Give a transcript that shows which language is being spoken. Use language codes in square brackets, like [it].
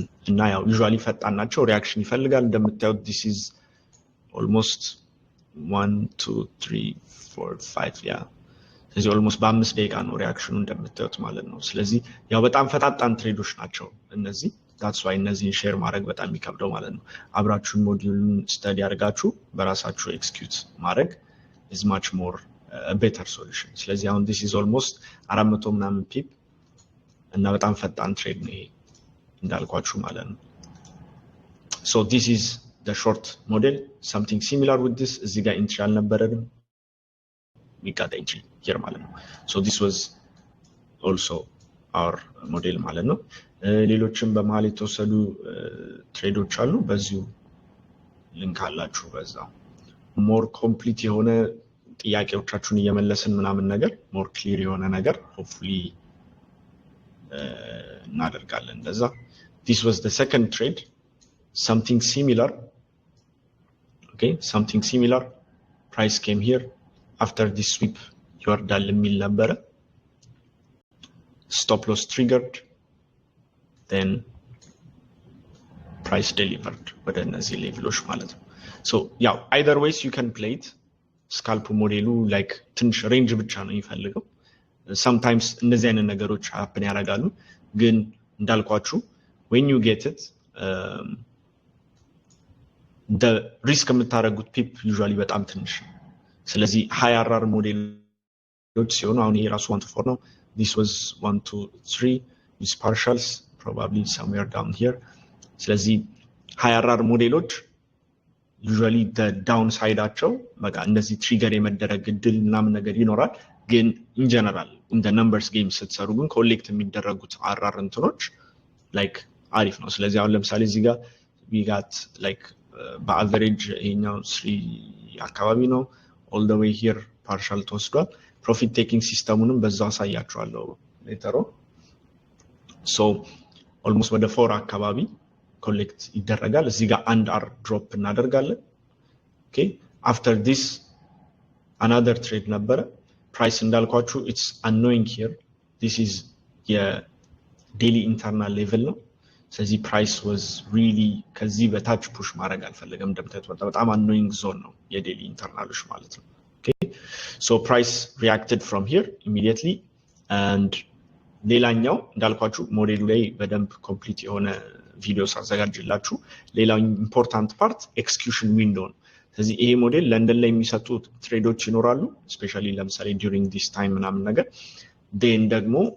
[am] እና ያው usually ፈጣን ናቸው ሪአክሽን ይፈልጋል። እንደምታዩት [en] this is almost 1 2 3 4 5 yeah, [am] ስለዚህ almost በ5 ደቂቃ ነው ሪአክሽኑ እንደምታዩት ማለት ነው። ስለዚህ ያው በጣም ፈጣን ትሬዶች ናቸው እነዚህ። [en] that's why [am] እነዚህን ሼር ማድረግ በጣም ይከብደው ማለት ነው። አብራችሁን ሞዲዩሉን ስተዲ አድርጋችሁ በራሳችሁ ኤክስኪዩት ማድረግ [en] is much more a better solution. [am] ስለዚህ አሁን this is almost 400 ምናምን ፒፕ እና በጣም ፈጣን ትሬድ ነው ይሄ እንዳልኳችሁ ማለት ነው። [en] so this is the short model, something similar with this. [am] እዚህ ጋር entry አልነበረንም. [en] We got the entry here [am] ማለት ነው. [en] So this was also our model ማለት ነው. [am] ሌሎችም በመሃል የተወሰዱ ትሬዶች አሉ። በዚሁ ሊንክ አላችሁ በዛው [en] more complete [am] የሆነ ጥያቄዎቻችሁን እየመለስን ምናምን ነገር [en] more clear [am] የሆነ ነገር [en] hopefully [am] እናደርጋለን እንደዛ. [en] This was the second trade, something similar. Okay, something similar. Price came here after this sweep [am] ይወርዳል የሚል ነበረ. [en] Stop loss triggered, then price delivered [am] ወደ እነዚህ ሌቭሎች ማለት ነው. [en] So yeah, either ways you can play it. [am] ስካልፕ ሞዴሉ like ትንሽ ሬንጅ ብቻ ነው የሚፈልገው. [en] sometimes [am] እንደዚህ አይነት ነገሮች happen ያደርጋሉ ግን እንዳልኳችሁ [en] when you get it the risk [am] የምታደርጉት ፒፕ usually በጣም ትንሽ ነው. ስለዚህ high RR ሞዴሎች ሲሆኑ አሁን ይሄ ራሱ 1 to 4 ነው. [en] this was 1 to 3 with partials probably somewhere down here. [am] ስለዚህ high RR ሞዴሎች [en] usually the downside [am] አቸው በቃ እንደዚህ ትሪገር የመደረግ እድል ምናምን ነገር ይኖራል ግን [en] in general in the numbers game [am] ስትሰሩ ግን ኮሌክት የሚደረጉት RR እንትኖች like አሪፍ ነው. ስለዚህ አሁን ለምሳሌ እዚህ ጋር [en] we got like [am] በአቨሬጅ ይሄኛው 3 አካባቢ ነው [en] all the way here [am] partial ተወስዷል. profit taking ሲስተሙንም በዛው አሳያችኋለሁ [en] later on. so almost [am] ወደ 4 አካባቢ ኮሌክት ይደረጋል. እዚህ ጋር አንድ R ድሮፕ እናደርጋለን. [en] okay after this another trade ነበረ. price [am] እንዳልኳችሁ [en] it's annoying here. this is daily internal level ነው. [am] ስለዚህ [en] price was really [am] ከዚህ በታች ፑሽ ማድረግ አልፈለገም. እንደምታዩት በጣም annoying zone ነው የዴሊ ኢንተርናሎች ማለት ነው. [en] okay so price reacted from here immediately and [am] ሌላኛው እንዳልኳችሁ ሞዴሉ ላይ በደንብ ኮምፕሊት የሆነ ቪዲዮስ አዘጋጅላችሁ ሌላው ኢምፖርታንት ፓርት ኤክስኪዩሽን ዊንዶው ነው። ስለዚህ ይሄ ሞዴል ለንደን ላይ የሚሰጡ ትሬዶች ይኖራሉ ስፔሻሊ ለምሳሌ [en] during this time [am] ምናምን ነገር then ደግሞ